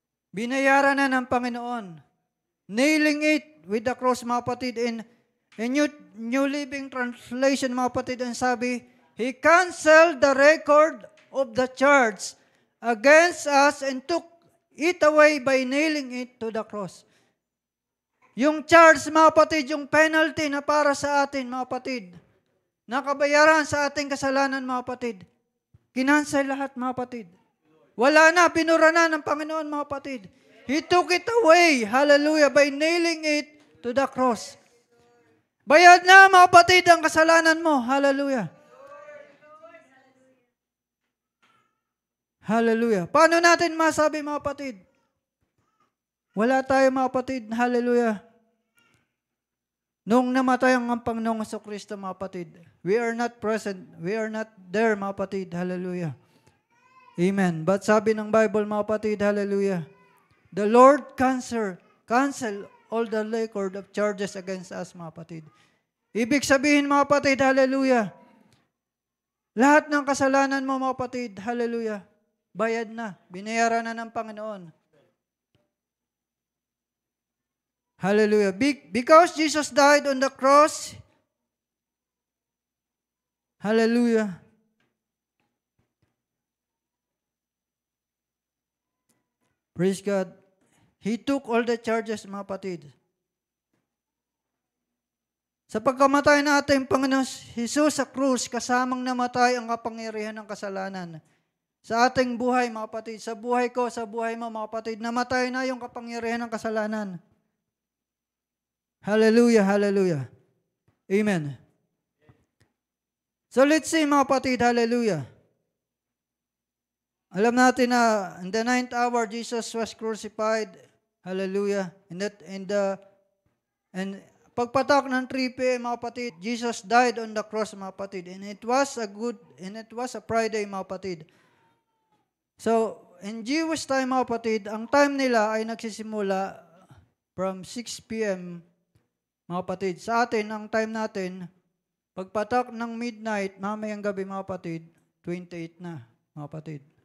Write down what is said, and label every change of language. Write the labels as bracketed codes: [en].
[tl] Binayaran na ng Panginoon. [en] Nailing it with the cross, [tl] mga kapatid. [en] In New Living Translation, [tl] mga kapatid, ang sabi, [en] He canceled the record of the charge against us and took it away by nailing it to the cross. [tl] Yung charge, mga kapatid, yung penalty na para sa atin, mga kapatid, nakabayaran sa ating kasalanan, mga kapatid, kinansay lahat, mga kapatid. Wala na, binura na ng Panginoon, mga kapatid. [en] He took it away, hallelujah, by nailing it to the cross. [tl] Bayad na, mga kapatid, ang kasalanan mo, hallelujah. Hallelujah. Paano natin masabi, mga kapatid? Wala tayo, mga kapatid, hallelujah. Nung namatay ang Panginoong Kristo, mga kapatid, [en] we are not present, we are not there, [tl] mga kapatid, hallelujah. Amen. [en] But [tl] sabi ng Bible, mga kapatid, [en] hallelujah, the Lord cancel all the record of charges against us, [tl] mga kapatid. Ibig sabihin, mga kapatid, hallelujah, lahat ng kasalanan mo, mga kapatid, hallelujah, bayad na, binayaran na ng Panginoon. Hallelujah. [en] Because Jesus died on the cross, hallelujah, praise God, He took all the charges, [tl] mga kapatid. Sa pagkamatay natin, Panginoon Jesus sa krus, kasamang namatay ang kapangyarihan ng kasalanan. Sa ating buhay, mga kapatid, sa buhay ko, sa buhay mo, mga kapatid, namatay na yung kapangyarihan ng kasalanan. [en] Hallelujah, hallelujah. Amen. So let's see, [tl] mga kapatid, [en] hallelujah. [tl] Alam natin na [en] in the 9th hour, Jesus was crucified. Hallelujah. And [tl] pagpatak ng [en] 3 p.m., [tl] mga kapatid, [en] Jesus died on the cross, mga kapatid. And it was a Friday, mga kapatid. [tl] So, [en] in Jewish time, [tl] mga kapatid, ang time nila ay nagsisimula [en] from 6 p.m., [tl] mga kapatid. Sa atin, ang time natin, pagpatak ng midnight, mamayang gabi, mga kapatid, 28 na, mga kapatid.